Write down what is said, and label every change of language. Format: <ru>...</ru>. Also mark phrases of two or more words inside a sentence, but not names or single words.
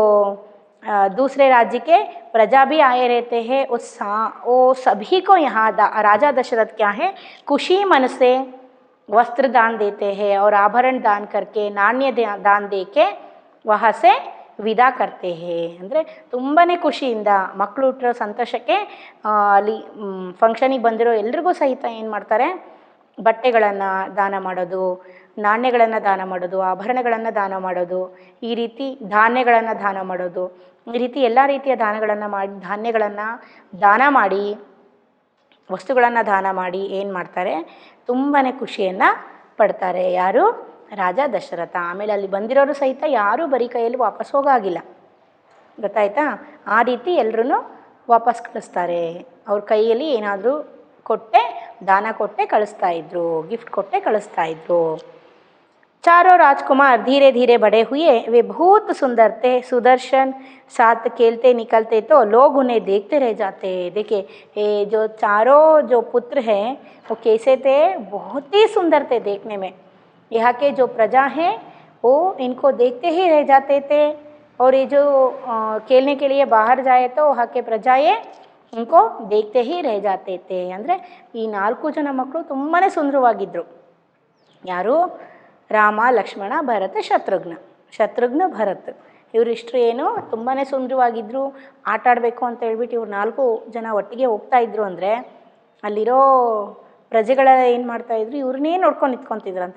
<hi>दूसरे राज्य के प्रजा भी आए रहते हैं वो सभी को यहाँ राजा दशरथ क्या है खुशी मन से वस्त्र दान देते हैं और आभरण दान करके नाण्य दान दे के वहाँ से ವಿದಾ करते हैं</hi> <kn>ಅಂದರೆ ತುಂಬಾ ಖುಷಿಯಿಂದ ಮಕ್ಕಳು ಹುಟ್ಟಿರೋ ಸಂತೋಷಕ್ಕೆ ಅಲ್ಲಿ ಫಂಕ್ಷನಿಗೆ ಬಂದಿರೋ ಎಲ್ರಿಗೂ ಸಹಿತ ಏನು ಮಾಡ್ತಾರೆ ಬಟ್ಟೆಗಳನ್ನು ದಾನ ಮಾಡೋದು ನಾಣ್ಯಗಳನ್ನು ದಾನ ಮಾಡೋದು ಆಭರಣಗಳನ್ನು ದಾನ ಮಾಡೋದು ಈ ರೀತಿ ಧಾನ್ಯಗಳನ್ನು ದಾನ ಮಾಡೋದು ಈ ರೀತಿ ಎಲ್ಲ ರೀತಿಯ ಧಾನ್ಯಗಳನ್ನು ದಾನ ಮಾಡಿ ವಸ್ತುಗಳನ್ನು ದಾನ ಮಾಡಿ ಏನು ಮಾಡ್ತಾರೆ ತುಂಬಾ ಖುಷಿಯನ್ನು ಪಡ್ತಾರೆ ಯಾರು ರಾಜ ದಶರಥ ಆಮೇಲೆ ಅಲ್ಲಿ ಬಂದಿರೋರು ಸಹಿತ ಯಾರೂ ಬರೀ ಕೈಯಲ್ಲಿ ವಾಪಸ್ ಹೋಗಾಗಿಲ್ಲ ಗೊತ್ತಾಯ್ತಾ ಆ ರೀತಿ ಎಲ್ಲರೂ ವಾಪಸ್ ಕಳಿಸ್ತಾರೆ ಅವ್ರ ಕೈಯಲ್ಲಿ ಏನಾದರೂ ದಾನ ಕೊಟ್ಟೆ ಕಳಿಸ್ತಾ ಇದ್ರು ಗಿಫ್ಟ್ ಕೊಟ್ಟೆ ಕಳಿಸ್ತಾ ಇದ್ರು</kn> <hi>चारों राजकुमार धीरे धीरे बड़े हुए वे बहुत सुंदर थे सुदर्शन साथ खेलते निकलते तो लोग उन्हें देखते रह जाते देखिए ये जो चारों जो पुत्र हैं वो कैसे थे बहुत ही सुंदर थे देखने में यहाँ के जो प्रजा हैं वो इनको देखते ही रह जाते थे और ये जो खेलने के लिए बाहर जाए तो वहाँ के प्रजाएं उनको देखते ही रह जाते थे.</hi> <kn>ಅಂದರೆ ಈ 4 ಜನ ಮಕ್ಕಳು ತುಂಬಾ ಸುಂದರವಾಗಿದ್ದರು. ಯಾರು? ರಾಮ, ಲಕ್ಷ್ಮಣ, ಭರತ, ಶತ್ರುಘ್ನ, ಭರತ್. ಇವರಿಷ್ಟರು ಏನು ತುಂಬಾ ಸುಂದರವಾಗಿದ್ದರು. ಆಟ ಆಡಬೇಕು ಅಂತ ಹೇಳ್ಬಿಟ್ಟು ಇವ್ರು 4 ಜನ ಒಟ್ಟಿಗೆ ಹೋಗ್ತಾ ಇದ್ರು ಅಂದರೆ ಅಲ್ಲಿರೋ ಪ್ರಜೆಗಳೆಲ್ಲ ಏನು ಮಾಡ್ತಾಯಿದ್ರು, ಇವ್ರನ್ನೇ ನೋಡ್ಕೊಂಡು ನಿಂತ್ಕೊತಿದ್ರಂತೆ.</kn>